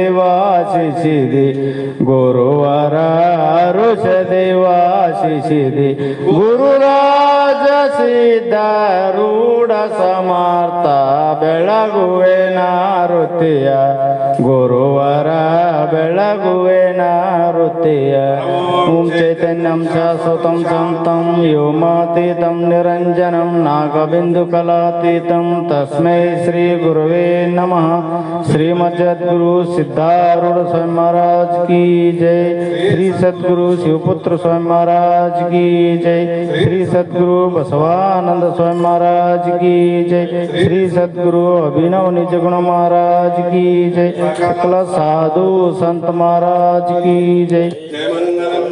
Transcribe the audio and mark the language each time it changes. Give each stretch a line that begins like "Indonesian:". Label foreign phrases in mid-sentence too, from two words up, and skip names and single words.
Kannada: ವಾಸಿಸಿದೆ ಗುರುವರ ಋಷದೆ ವಾಸಿಸಿದೆ ಗುರುರಾಜ ಸಿದ್ಧಾರೂಢ ಸಮರ್ಥ ಬೆಳಗುವೆ ನಾರುತಿಯ ಗುರುವರ ಬೆಳಗುವೆ ನಾರುತಿಯ
Sanskrit: ಓಂ ಚೈತನ್ಯಂ ಶಾಶ್ವತಂ ಶಾಂತಂ ವ್ಯೋಮಾತೀತಂ ನಿರಂಜನಂ ನಾಗಬಿಂದು ಕಲಾತೀತಂ ತಸ್ಮೈ ಶ್ರೀ ಗುರುವೇ ನಮಃ ಶ್ರೀಮಜ್ಜದ್ಗುರು ಸಿದ್ಧಾರೂಢ ಸ್ವಾಮಿ
Hindi: महाराज की जय श्री सद्गुरु शिवपुत्र स्वामी महाराज की जय श्री सद्गुरु बसवानंद स्वामी महाराज की जय श्री सद्गुरु अभिनव निजगुण महाराज की जय सकल साधु संत महाराज की जय जय मंगल